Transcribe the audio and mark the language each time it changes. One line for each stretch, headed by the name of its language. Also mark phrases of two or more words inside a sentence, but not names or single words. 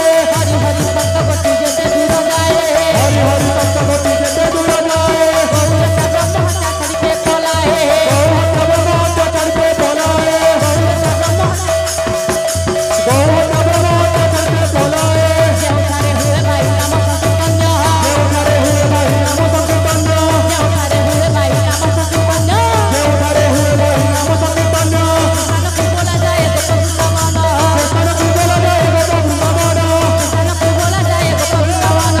Bangla: হরি হরি সপ্তবতী যেতে দূর যায় হরি হরি সপ্তবতী যেতে দূর যায় গৌর ব্রহ্মহত্যা করিতে পলায় গৌর ব্রহ্মহত্যা করতে পলায় গৌর ব্রহ্মহত্যা করতে পলায়
Odia: ଯେଉଁଠାରେ ହୁଏ ଭାଇ ରାମ ସଂକୀର୍ତ୍ତନ ଯେଉଁଠାରେ ହୁଏ ଭାଇ ନାମ ସଂକୀର୍ତ୍ତନ ଯେଉଁଠାରେ ହୁଏ ଭାଇ ରାମ ସଂକୀର୍ତ୍ତନ ଯେଉଁଠାରେ ହୁଏ ଭାଇ ନାମ ସଂକୀର୍ତ୍ତନ ସ୍ଥାନକୁ ବୋଲାଯାଏ ଗୋପ ବୃନ୍ଦାବନ ସେଠାକୁ ବୋଲାଯାଏ ଗୋପ ବୃନ୍ଦାବନ ସ୍ଥାନକୁ ବୋଲାଯାଏ ଗୋପ ବୃନ୍ଦାବନ